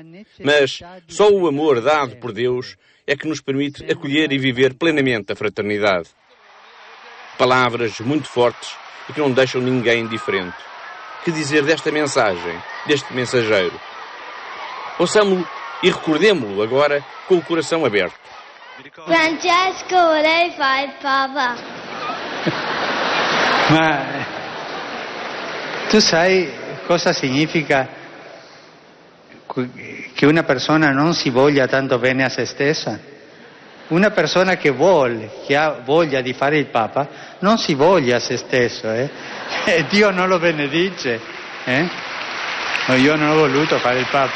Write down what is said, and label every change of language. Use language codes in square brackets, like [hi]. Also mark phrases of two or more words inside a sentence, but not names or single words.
[pt] Mas só o amor dado por Deus é que nos permite acolher e viver plenamente a fraternidade. Palavras muito fortes e que não deixam ninguém indiferente. Que dizer desta mensagem, deste mensageiro? Ouçamo-lo e recordemo-lo agora com o coração aberto. [it] Francesco, vorrei fare il Papa. Ma tu sai cosa significa che una persona non si voglia tanto bene a se stessa? Una persona che ha voglia di fare il Papa, non si voglia a se stesso, e Dio non lo benedice, No, io non ho voluto fare il Papa.